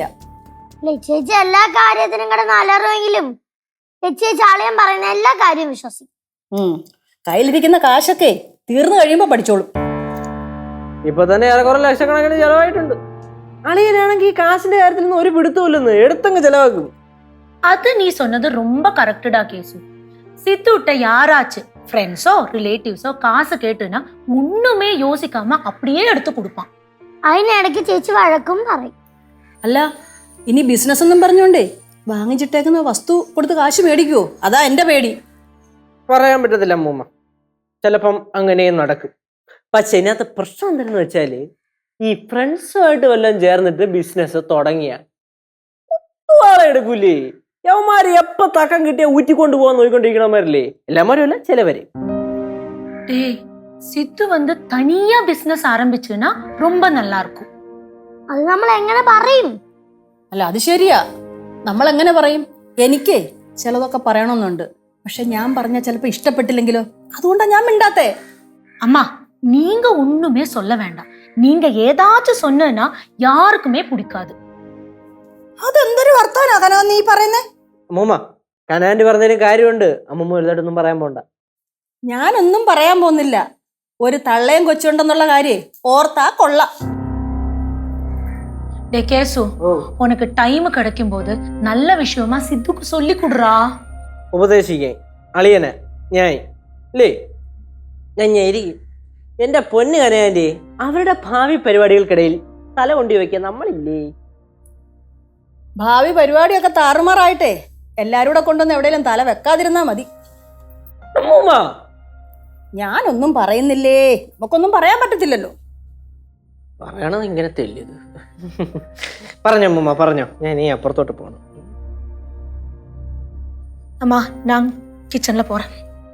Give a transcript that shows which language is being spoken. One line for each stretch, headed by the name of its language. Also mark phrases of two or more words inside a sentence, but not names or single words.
Malayalam: ലച്ചേച്ചി എല്ലാ കാര്യത്തിനും കൂടെ നല്ലറിവെങ്കിലും ലച്ചേച്ചി ആളെയും പറയുന്ന എല്ലാ കാര്യവും വിശ്വസിക്കും. കയ്യിലിരിക്കുന്ന കാശൊക്കെ തീർന്നു കഴിയുമ്പോ പഠിച്ചോളും. ഇപ്പൊ തന്നെ ഏറെക്കുറെ ലക്ഷക്കണക്കിന് ചെലവായിട്ടുണ്ട്. അളിയനാണെങ്കിൽ ഈ കാശിന്റെ കാര്യത്തിൽ നിന്ന് ഒരു പിടുത്തമില്ലെന്ന് എടുത്തങ്ങ് ചെലവാക്കും.
Tamil: அது நீ சொன்னது ரொம்ப கரெக்டா கேசு. சித்துட்ட யாராச்சு ஃப்ரெண்ட்ஸோ ரிலேட்டிவ்ஸோ காசு கேட்டுனா ஒண்ணுமே யோசிக்காம அப்படியே எடுத்து கொடுப்பான்.
Malayalam: അതിനിടയ്ക്ക് ചേച്ചി വഴക്കും പറയും. അല്ല, ഇനി ബിസിനസ് ഒന്നും പറഞ്ഞോണ്ടേ വാങ്ങിച്ചിട്ടേക്കുന്ന വസ്തു കൊടുത്ത് കാശ് മേടിക്കുവോ? അതാ എന്റെ പേടി. പറയാൻ പറ്റത്തില്ല അമ്മൂമ്മ, ചിലപ്പം അങ്ങനെയും നടക്കും. പക്ഷെ ഇതിനകത്ത് പ്രശ്നം എന്താണെന്ന് വെച്ചാല്, ഈ ഫ്രണ്ട്സുമായിട്ട് വല്ലതും ചേർന്നിട്ട് ബിസിനസ് തുടങ്ങിയ ആളെ എടുക്കൂലേ. യവന്മാര് എപ്പ തക്കം കിട്ടിയ ഊറ്റിക്കൊണ്ട് പോകാൻ നോക്കിക്കൊണ്ടിരിക്കണമാരല്ലേ. എല്ലാമാരും അല്ല, ചിലവരെ.
Tamil: டேய், சித்து வந்து தனியா பிசினஸ் ஆரம்பிச்சுனா ரொம்ப நல்லா இருக்கும்.
Malayalam: അത് നമ്മൾ എങ്ങനെ പറയും? അല്ല, അത് ശരിയാ. നമ്മൾ എങ്ങനെ പറയും? എനിക്ക് ചിലതൊക്കെ പറയണമെന്നുണ്ട്. പക്ഷെ ഞാൻ പറഞ്ഞാൽ ചിലപ്പോ ഇഷ്ടപ്പെട്ടില്ലെങ്കിലോ? അതുകൊണ്ടാ ഞാൻ മിണ്ടാത്തേ.
Tamil: அம்மா, நீங்க ஒண்ணுமே சொல்ல வேண்டாம். நீங்க ஏதாச்சும் சொன்னா யாருக்குமே பிடிக்காது.
Malayalam: അതെന്തൊരു വർത്താനാ നീ പറയുന്നേ? അമ്മൂമ്മ, കനാൻഡി പറഞ്ഞതിന് കാര്യമുണ്ട്. അമ്മൂമ്മ വലുതായിട്ടൊന്നും പറയാൻ പോണ്ട. ഞാനൊന്നും പറയാൻ പോകുന്നില്ല. ഒരു തള്ളയും കൊച്ചുണ്ടെന്നുള്ള കാര്യം ഓർത്താ കൊള്ളാം.
Tamil: டே கேசு, உனக்கு டைம் கிடைக்கும் போது நல்ல விஷயமா சித்துக்கு சொல்லி கொடுறா.
Malayalam: ഉപദേശിക്കാൻ അളിയനെ ഞാൻ അല്ലേ, ഞാൻ ഇരിക്കും. എന്റെ പൊന്ന് കനാൻഡി, അവരുടെ ഭാവി പരിപാടികൾക്കിടയിൽ തല കൊണ്ടി വയ്ക്കാൻ നമ്മളില്ലേ? ഭാവി പരിപാടിയൊക്കെ താറുമാറായിട്ടെ എല്ലാരും കൂടെ കൊണ്ടുവന്ന് എവിടെയെങ്കിലും തല വെക്കാതിരുന്നാ മതി. അമ്മൂമ്മ, ഞാനൊന്നും പറയുന്നില്ലേ. നമുക്കൊന്നും പറയാൻ പറ്റത്തില്ലല്ലോ. പറയണത് ഇങ്ങനെ തെല്ലിയത്. പറഞ്ഞോ അമ്മൂമ്മ, പറഞ്ഞോ. ഞാൻ ഈ അപ്പുറത്തോട്ട് പോകണം.
Tamil: அம்மா, நான் கிச்சன்ல போறேன்.